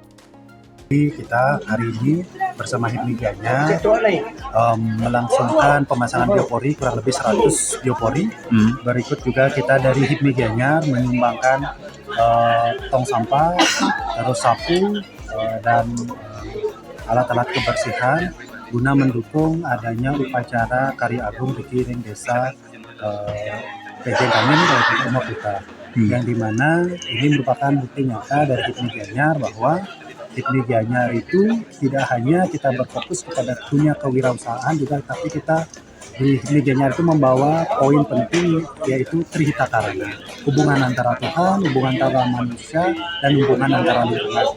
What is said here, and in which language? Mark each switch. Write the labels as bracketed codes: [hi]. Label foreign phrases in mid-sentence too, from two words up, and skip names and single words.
[id] Kita hari ini bersama HIPMI Gianyar melangsungkan pemasangan biopori kurang lebih 100 biopori. Berikut juga kita dari HIPMI Gianyar menyumbangkan tong sampah, terus sapu, dan alat-alat kebersihan guna mendukung adanya upacara karya agung di Kiring Desa Pejeng Kangen Kabupaten Umakuta, yang dimana ini merupakan bukti nyata dari HIPMI Gianyar bahwa HIPMI Gianyar itu tidak hanya kita berfokus kepada dunia kewirausahaan juga, tapi kita di HIPMI Gianyar itu membawa poin penting yaitu Trihita Karana, hubungan antara Tuhan, hubungan antara manusia, dan hubungan antara lingkungan.